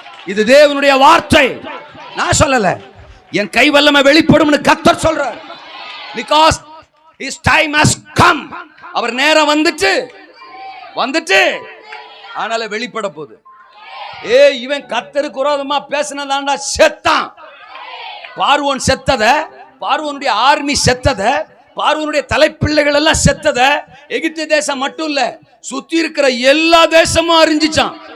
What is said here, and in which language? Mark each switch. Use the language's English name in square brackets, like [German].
[Tamil] இது தேவனுடைய வார்த்தை, நான் சொல்லல. என் கை வல்லமை வெளிப்படும் கர்த்தர் சொல்றார். [English] Because his time has come. [Tamil] அவர் நேரம் வந்துட்டு ஆனால வெளிப்பட போகுது. இவன் கர்த்தருக்கு விரோதமா பேசினதாண்டா செத்தான். பார்வோன் செத்தத, பார்வோனுடைய ஆர்மி செத்தத, பார்வோனுடைய தலைப்பிள்ளைகள் எல்லாம் செத்தத எகிப்து தேசம் மட்டும் இல்ல, சுத்தி இருக்கிற எல்லா தேசமும் அறிஞ்சிச்சான்.